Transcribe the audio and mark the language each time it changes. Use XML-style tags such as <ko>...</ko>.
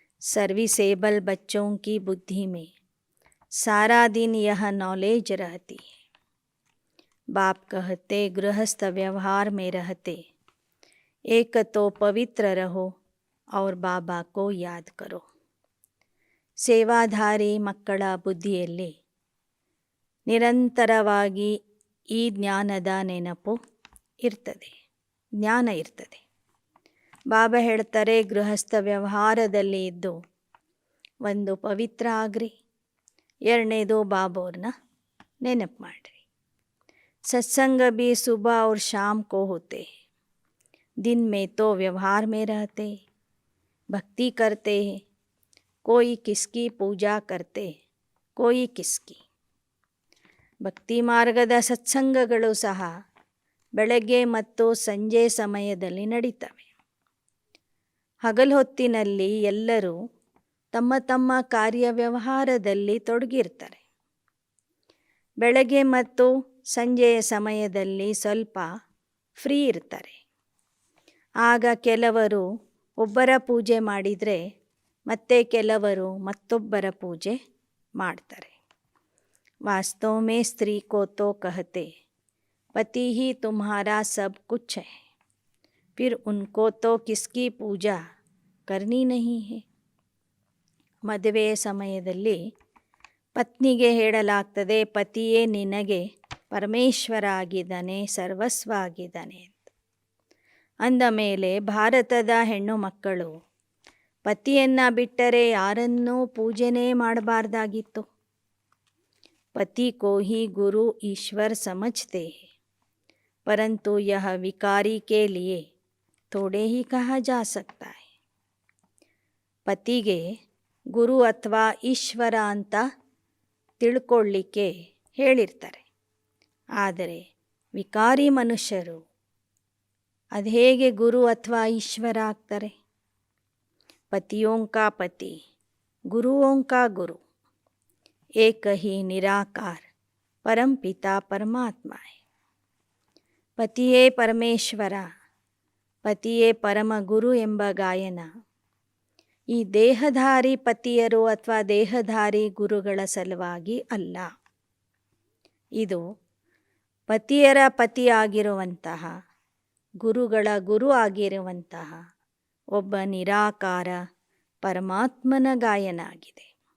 <hi>Serviceable बच्चों की बुद्धि में सारा दिन यह नॉलेज रहती है. बाप कहते गृहस्थ व्यवहार में रहते एक तो पवित्र रहो और बाबा को याद करो.</hi> <kn>ಸೇವಾಧಾರಿ ಮಕ್ಕಳ ಬುದ್ಧಿಯಲ್ಲಿ ನಿರಂತರವಾಗಿ ಈ ಜ್ಞಾನದ ನೆನಪು ಇರ್ತದೆ, ಜ್ಞಾನ ಇರ್ತದೆ. ಬಾಬಾ ಹೇಳ್ತಾರೆ ಗೃಹಸ್ಥ ವ್ಯವಹಾರದಲ್ಲಿ ಇದ್ದು ಒಂದು ಪವಿತ್ರ ಆಗ್ರಿ, ಎರಡನೇದು ಬಾಬೋರ್ನ ನೆನಪು ಮಾಡಿರಿ.</kn> <hi>सत्संग भी सुबह और शाम को होते हैं. दिन में तो व्यवहार में रहते, भक्ति करते हैं. कोई किसकी पूजा करते, कोई किसकी.</hi> <kn>ಭಕ್ತಿ ಮಾರ್ಗದ ಸತ್ಸಂಗಗಳು ಸಹ ಬೆಳಗ್ಗೆ ಮತ್ತು ಸಂಜೆ ಸಮಯದಲ್ಲಿ ನಡೀತವೆ. ಹಗಲು ಹೊತ್ತಿನಲ್ಲಿ ಎಲ್ಲರೂ ತಮ್ಮ ತಮ್ಮ ಕಾರ್ಯವ್ಯವಹಾರದಲ್ಲಿ ತೊಡಗಿರ್ತಾರೆ. ಬೆಳಗ್ಗೆ ಮತ್ತು ಸಂಜೆಯ ಸಮಯದಲ್ಲಿ ಸ್ವಲ್ಪ ಫ್ರೀ ಇರ್ತಾರೆ. ಆಗ ಕೆಲವರು ಒಬ್ಬರ ಪೂಜೆ ಮಾಡಿದರೆ ಮತ್ತೆ ಕೆಲವರು ಮತ್ತೊಬ್ಬರ ಪೂಜೆ ಮಾಡ್ತಾರೆ.</kn> <hi>वास्तव में स्त्री को तो कहते पति ही तुम्हारा सब कुछ है, फिर उनको तो किसकी पूजा करनी नहीं है.</hi> <kn>ಮದುವೆಯ ಸಮಯದಲ್ಲಿ ಪತ್ನಿಗೆ ಹೇಳಲಾಗ್ತದೆ ಪತಿಯೇ ನಿನಗೆ ಪರಮೇಶ್ವರ ಆಗಿದ್ದಾನೆ, ಸರ್ವಸ್ವ ಆಗಿದ್ದಾನೆ ಅಂತ. ಅಂದ ಮೇಲೆ ಭಾರತದ ಹೆಣ್ಣು ಮಕ್ಕಳು ಪತಿಯನ್ನು ಬಿಟ್ಟರೆ ಯಾರನ್ನೂ ಪೂಜೆನೇ ಮಾಡಬಾರ್ದಾಗಿತ್ತು.</kn> <hi>पति को ही गुरु ईश्वर समझते हैं, परंतु यह विकारी के लिए थोड़े ही कहा जा सकता है.</hi> <kn>ಪತಿಗೆ ಗುರು ಅಥವಾ ಈಶ್ವರ ಅಂತ ತಿಳ್ಕೊಳ್ಳಿಕ್ಕೆ ಹೇಳಿರ್ತಾರೆ. ಆದರೆ ವಿಕಾರಿ ಮನುಷ್ಯರು ಅದು ಹೇಗೆ ಗುರು ಅಥವಾ ಈಶ್ವರ ಆಗ್ತಾರೆ.</kn> <hi>ಪತಿಯೋಂ ಕಾ ಪತಿ, ಗುರುओं का गुरु, एक ही निराकार परम पिता परमात्मा है.</hi> <kn>ಪತಿಯೇ ಪರಮೇಶ್ವರ, ಪತಿಯೇ ಪರಮ ಗುರು ಎಂಬ ಗಾಯನ ಈ ದೇಹಧಾರಿ ಪತಿಯರು ಅಥವಾ ದೇಹಧಾರಿ ಗುರುಗಳ ಸಲುವಾಗಿ ಅಲ್ಲ. ಇದು ಪತಿಯರ ಪತಿಯಾಗಿರುವಂತಹ, ಗುರುಗಳ ಗುರು ಆಗಿರುವಂತಹ ಒಬ್ಬ ನಿರಾಕಾರ ಪರಮಾತ್ಮನ ಗಾಯನ ಆಗಿದೆ.</kn>